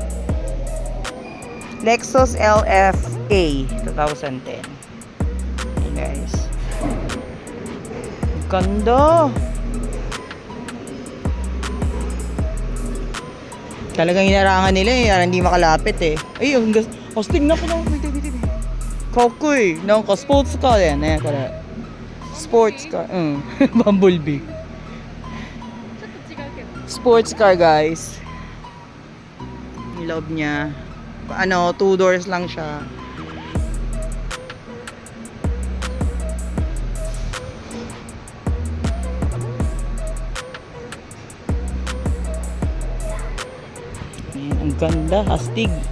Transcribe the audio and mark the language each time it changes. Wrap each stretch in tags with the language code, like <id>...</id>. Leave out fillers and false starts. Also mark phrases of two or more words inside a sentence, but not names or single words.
<tl>Lexus LFA 2010. Ayan, guys. Ganda. Talagang inarangan nila eh. Hindi makalapit eh. Ayun, astig na ko na. Wait.</tl> <ja>かっこいい。なんかスポーツカーだよね、これ。スポーツカー。うん。バンブルビー。スポーツカー、guys.</ja> <tl>Yung loob niya. 2 doors lang siya. Ayan, ang ganda, astig.</tl>